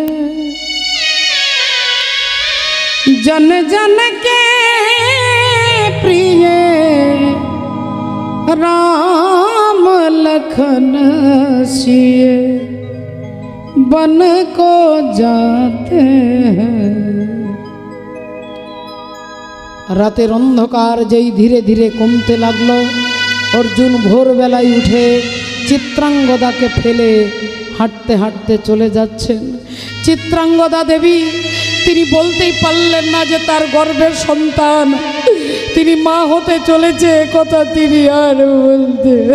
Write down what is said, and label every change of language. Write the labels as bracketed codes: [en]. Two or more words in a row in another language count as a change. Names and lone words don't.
[hi] जन जन के प्रिय राम लखन सिय बन को जाते हैं। [bn] রাতের অন্ধকার যেই ধীরে ধীরে কমতে লাগলো, অর্জুন ভোরবেলায় উঠে চিত্রাঙ্গদাকে ফেলে হাঁটতে হাঁটতে চলে যাচ্ছেন। চিত্রাঙ্গদা দেবী তিনি বলতেই পারলেন না যে তার গর্ভের সন্তান, তিনি মা হতে চলেছে কথা তিনি আর বলতে।